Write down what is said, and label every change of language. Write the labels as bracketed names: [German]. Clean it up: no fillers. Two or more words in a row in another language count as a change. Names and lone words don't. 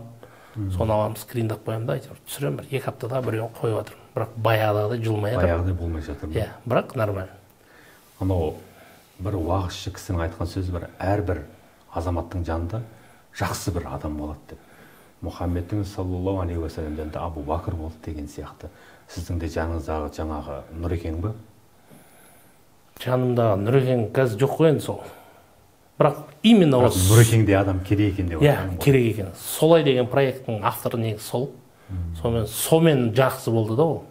[Kazakh] Соны аламын, скриндап қоямын да, әйтеуір түсіремін, бір 2 аптада біреуін қойып отырмын. Бірақ баяғыдай жылмай жатыр. Баяғыдай болмай жатыр. Иә, бірақ нормально. Анау бір уағызшы кісінің айтқан сөзі бар, әрбір азаматтың жанында жақсы бір адам болады деп. Мұхаммедтің [Arabic] صلى الله عليه وسلم [Kazakh] да Абу Бакр болды деген сияқты. Сіздің де жаныңыздағы жаңағы Нұрекең бе? Жанымдағы Нұрекең қазір жоқ қой енді сол. Бірақ именно осы Нұрекеңдей адам керек екен деп отырмын. Иә, керек екен. Солай деген проекттің авторы негізі сол. Сомен жақсы болды да ол.